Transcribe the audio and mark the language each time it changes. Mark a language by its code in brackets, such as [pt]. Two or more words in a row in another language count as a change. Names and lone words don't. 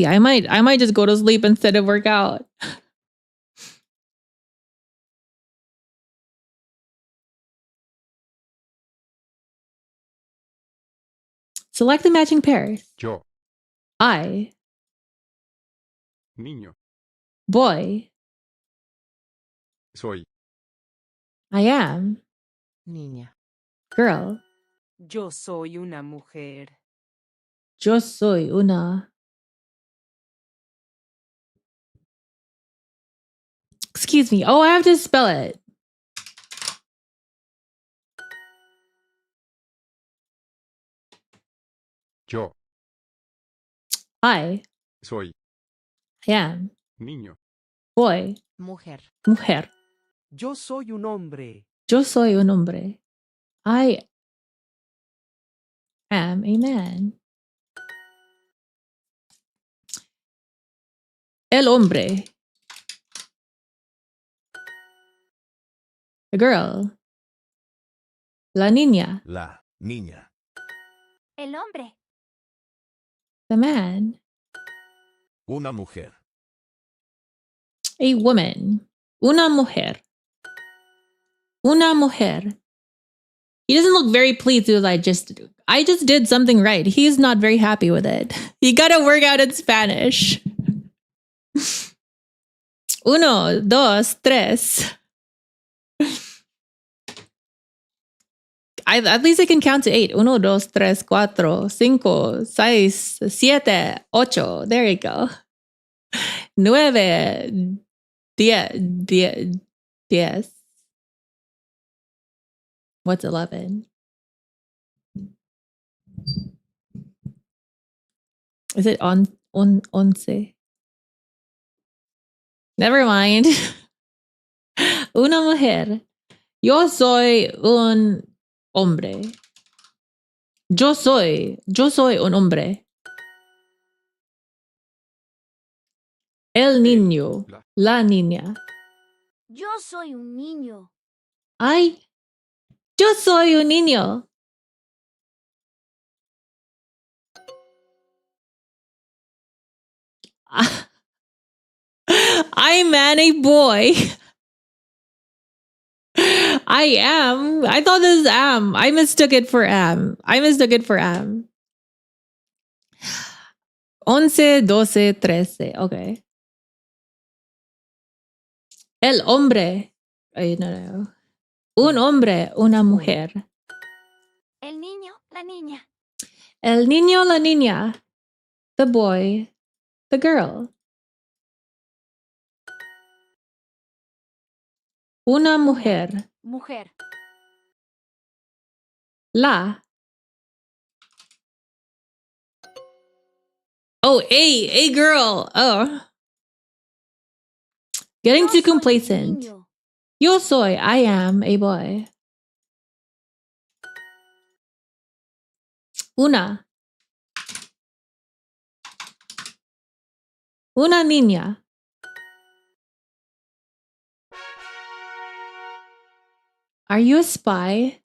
[en] I might just go to sleep instead of work out. Select the matching pairs. [es] Yo, [en] I, [es] niño, [en] boy. [es] soy. [en] I am, [es] Niña. [en] girl. [es] Yo soy una mujer. Yo soy una. [en] Excuse me. Oh, I have to spell it. [es] Yo, [en] I [es] soy. [en] am, [es] Niño, [en] boy, [es] Mujer. mujer. Yo soy un hombre. Yo soy un hombre. [en] I am a man. [es] El hombre. [en] The girl. [es] La niña. La niña. El hombre. [en] The man. [es] Una mujer. [en] A woman. [es] Una mujer. Una mujer. [en] He doesn't look very pleased with I just did something right. He's not very happy with it. You gotta work out in Spanish. [es] Uno, dos, tres. [en] At least I can count to 8. [es] Uno, dos, tres, cuatro, cinco, seis, siete, ocho. [en] There you go. [es] Nueve, diez. [en] What's 11? Is it once? Never mind. [es] Una mujer. Yo soy un hombre. Yo soy un hombre. El niño. La niña. Yo soy un niño. Ay. Yo soy un niño. [en] I'm a boy. I am. I thought this is am. I mistook it for am. Once, [es] doce, trece. Okay. El hombre. Ay, no. Un hombre, una mujer. El niño, la niña. El niño, la niña. [en] The boy, the girl. [es] Una mujer. Mujer. [en] La. Oh, a girl. Oh. Getting [es] Yo [en] too [es] soy un [en] complacent. [es] niño. Yo soy, [en] I am a boy. [es] Una. Una niña. [en] Are you a spy?